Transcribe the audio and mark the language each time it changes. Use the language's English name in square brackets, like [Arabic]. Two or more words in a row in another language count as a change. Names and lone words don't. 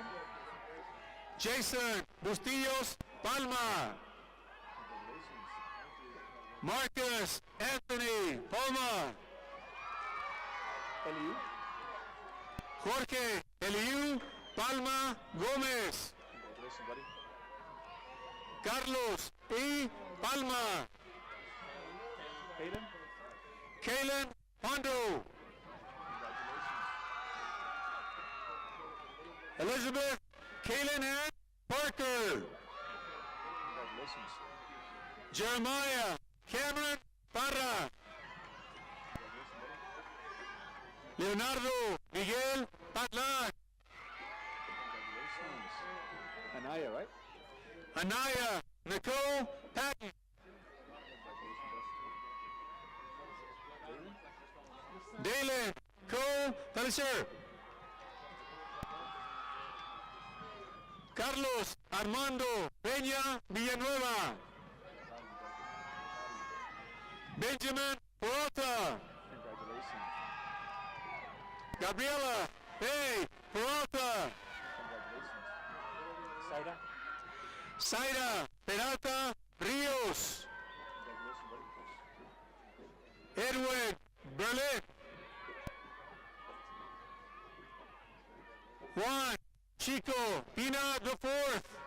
[English] Jason Bustillos Palma. Marcus Anthony Palma. Eliu. Jorge Eliu Palma Gómez. Congratulations, buddy. Carlos E. Palma. Hayden. Kalen Hondo. Elizabeth Kalen Ann Parker. Congratulations. Jeremiah Cameron Parra. Leonardo Miguel Patlan. Congratulations. Anaya, right? Anaya Nicole Patton. Dalen Cole Felicer. Carlos Armando Peña Villanueva. Benjamin Peralta. Congratulations. Gabriela A. Peralta. Congratulations. Saida. Zaira Peralta Rios. Congratulations, buddy. Edwin Berlin. Juan Chico Pina IV.